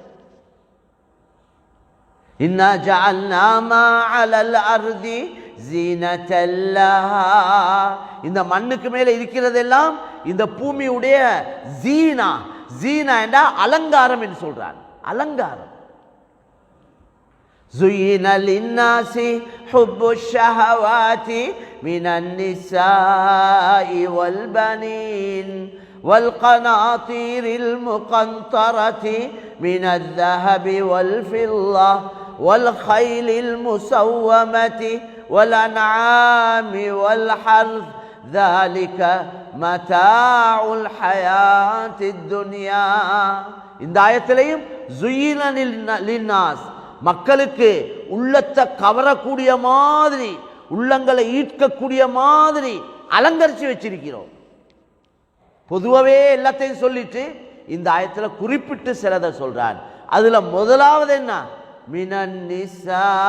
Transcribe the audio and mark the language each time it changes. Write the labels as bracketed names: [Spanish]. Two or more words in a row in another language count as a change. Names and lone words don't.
[Arabic] إنا جعلنا ما على الأرض زينة لها. [Tamil] இந்த மண்ணுக்கு மேல இருக்கிறதெல்லாம் இந்த பூமியுடைய ஜீனா. ஜீனா என்றா அலங்காரம் என்று சொல்றான், அலங்காரம். [Arabic] زين للناس حب الشهوات من النساء والبنين والقناطير المقنطرة من الذهب والفضة والخيل المسومة والأنعام والحرث ذلك متاع الحياة الدنيا. [Tamil] இந்த ஆயத்திலேயும் [Arabic] زين للناس, [Tamil] மக்களுக்கு உள்ளத்தை கவரக்கூடிய மாதிரி, உள்ளங்களை ஈர்க்கக்கூடிய மாதிரி அலங்கரிச்சு வச்சிருக்கிறோம். பொதுவாகவே எல்லாத்தையும் சொல்லிட்டு இந்த ஆயத்துல குறிப்பிட்டு சிலதை சொல்றான். அதுல முதலாவது என்ன, [Arabic] من النساء.